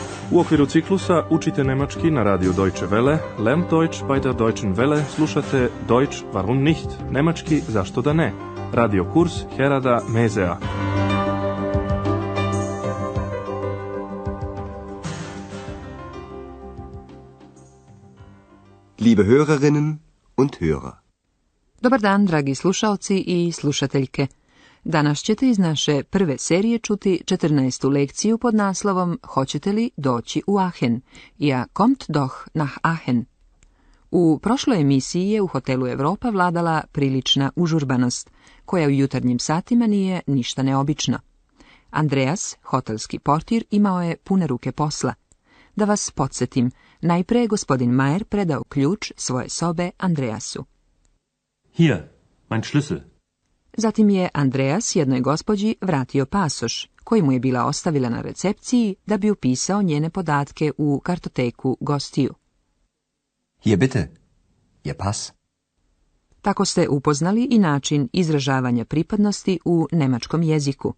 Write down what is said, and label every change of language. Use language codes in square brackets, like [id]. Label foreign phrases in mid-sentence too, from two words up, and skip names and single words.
[sr] U okviru ciklusa učite nemački na radiju Deutsche Welle, [de] lernt Deutsch bei der Deutschen Welle, [sr] slušate [de] Deutsch warum nicht, [sr] nemački zašto da ne, radio kurs Herada Mezea. [de] Liebe Hörerinnen und Hörer. [sr] Dobar dan, dragi slušaoci i slušateljke. Danas ćete iz naše prve serije čuti 14. lekciju pod naslovom Hoćete li doći u Aachen? [de] Ja kommt doch nach Aachen. [sr] U prošloj emisiji je u hotelu Europa vladala prilična užurbanost, koja u jutarnjim satima nije ništa neobično. Andreas, hotelski portir, imao je pune ruke posla. Da vas podsjetim, najprije je gospodin Mayer predao ključ svoje sobe Andreasu. [de] Hier, mein Schlüssel. [sr] Zatim je Andreas jednoj gospođi vratio pasoš, koji mu je bila ostavila na recepciji da bi upisao njene podatke u kartoteku gostiju. [de] Hier bitte, Ihr Pass. [sr] Tako ste upoznali i način izražavanja pripadnosti u nemačkom jeziku.